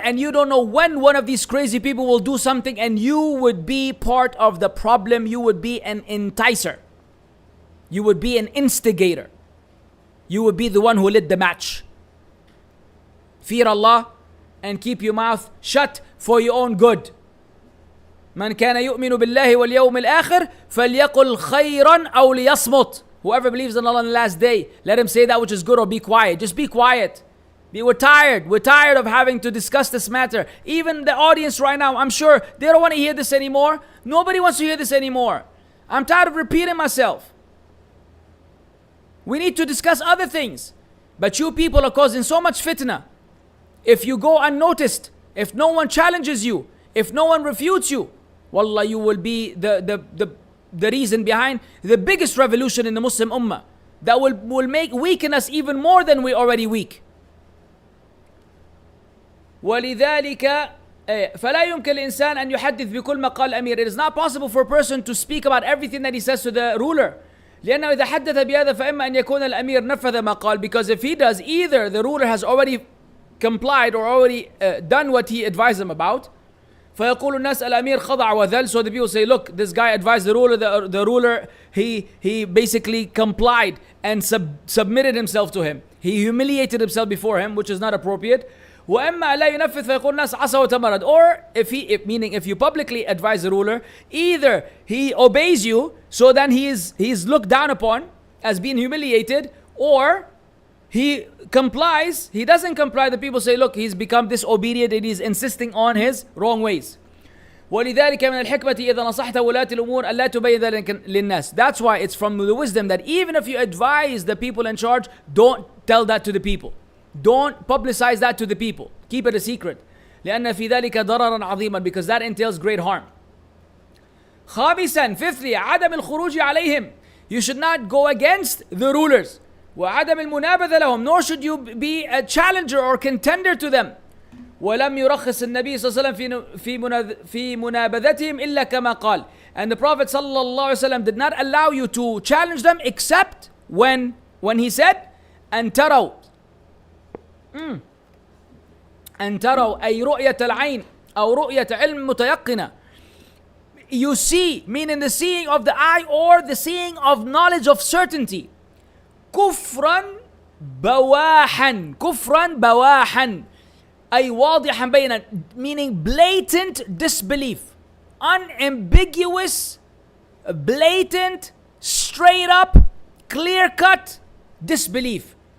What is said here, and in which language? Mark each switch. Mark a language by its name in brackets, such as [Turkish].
[English] And you don't know when one of these crazy people will do something and you would be part of the problem. You would be an enticer. You would be an instigator. You would be the one who lit the match. Fear Allah and keep your mouth shut for your own good. [Arabic] من كان يؤمن بالله واليوم الآخر فليقل خيرا أو ليصمت. [English] Whoever believes in Allah on the last day, let him say that which is good, or be quiet. Just be quiet. We're tired. We're tired of having to discuss this matter. Even the audience right now, I'm sure they don't want to hear this anymore. Nobody wants to hear this anymore. I'm tired of repeating myself. We need to discuss other things. But you people are causing so much fitna. If you go unnoticed, if no one challenges you, if no one refutes you, wallah, you will be the reason behind the biggest revolution in the Muslim Ummah that will weaken us even more than we're already weak. [Arabic] ولذلك فلا يمكن الإنسان أن يحدث بكل ما قال الأمير. [English] It is not possible for a person to speak about everything that he says to the ruler. [Arabic] لأنه إذا حدث بهذا فإما أن يكون الأمير نفذ ما قال, [English] because if he does, either the ruler has already complied or already done what he advised them about. [Arabic] فيقول الناس الأمير خضع وذل. [English] So the people say, look, this guy advised the ruler, the ruler, he basically complied and submitted himself to him. He humiliated himself before him, which is not appropriate. [Arabic] وإما لا ينفذ فيقول الناس عصى وتمرد. [English] Or meaning if you publicly advise the ruler, either he obeys you, so then he's looked down upon as being humiliated, or he complies. He doesn't comply. The people say, look, he's become disobedient and he's insisting on his wrong ways. [Arabic] ولذلك من الحكمة إذا نصحت ولاة الأمور ألا تبين ذلك للناس. [English] That's why it's from the wisdom that even if you advise the people in charge, don't tell that to the people. Don't publicize that to the people. Keep it a secret. [Arabic] لأن في ذلك ضررا عظيما, [English] because that entails great harm. [Arabic] خامسا, [English] fifthly, [Arabic] عدم الخروج عليهم. [English] You should not go against the rulers. [Arabic] وعدم المنابذة لهم, [English] nor should you be a challenger or contender to them. [Arabic] ولم يرخص النبي صلى الله عليه وسلم في منابذتهم إلا كما قال. [English] And the Prophet صلى الله عليه وسلم did not allow you to challenge them except when he said [Arabic] أن تروا أن تروا أي رؤية العين أو رؤية علم متيقنة. [English] You see, meaning the seeing of the eye or the seeing of knowledge of certainty. [Arabic] كفرا بواحا, كفرا بواحا أي واضحا بينا, [English] meaning blatant disbelief, unambiguous, blatant, straight up, clear cut disbelief.